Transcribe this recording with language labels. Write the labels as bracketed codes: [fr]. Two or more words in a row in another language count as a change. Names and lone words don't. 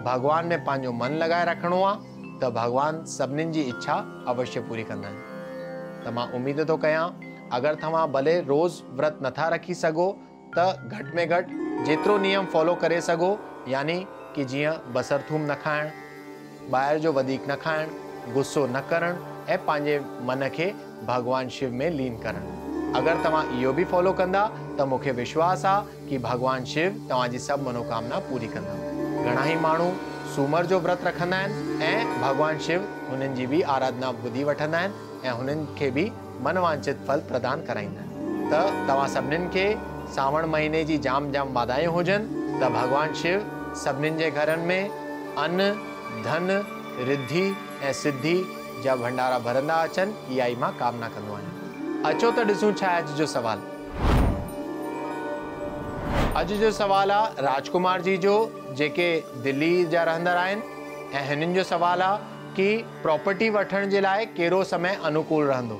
[sd] भगवान में पंहिंजो मन लॻाए रखणो आहे त भगवान सभिनीनि जी इच्छा अवश्य पूरी कंदा आहिनि। त मां उमेद थो कयां अगरि तव्हां भले रोज़ व्रत नथा रखी सघो त घटि में घटि जेतिरो नियम फॉलो करे सघो यानी कि जीअं बसर थूम न खाइणु, ॿाहिरि जो वधीक न खाइणु, गुस्सो न करणु ऐं पंहिंजे मन खे भगवान शिव में लीन करणु। अगरि तव्हां इहो बि फॉलो कंदा त मूंखे विश्वास आहे कि भगवान शिव तव्हांजी सभु मनोकामना पूरी कंदा। घणा ई माण्हू सूमर जो व्रत रखंदा आहिनि ऐं भगवान शिव हुननि जी बि आराधना ॿुधी वठंदा आहिनि ऐं हुननि खे बि मनवांछित फल प्रदान कराईंदा आहिनि। त तव्हां सभिनीनि खे सावण महीने जी जाम जाम वाधायूं हुजनि त भगवान शिव सभिनीनि जे घरनि में अन्न, धन, रिद्धि ऐं सिद्धि जा भंडारा भरंदा अचनि, इहा ई मां कामना कंदो आहियां। अचो त ॾिसूं छा आहे अॼु जो सवाल। अॼु जो सवाल आहे राजकुमार जी जो, जेके दिल्ली जा रहंदड़ आहिनि ऐं हिननि जो सवाल आहे कि प्रॉपर्टी वठण जे लाइ कहिड़ो समय अनुकूल रहंदो।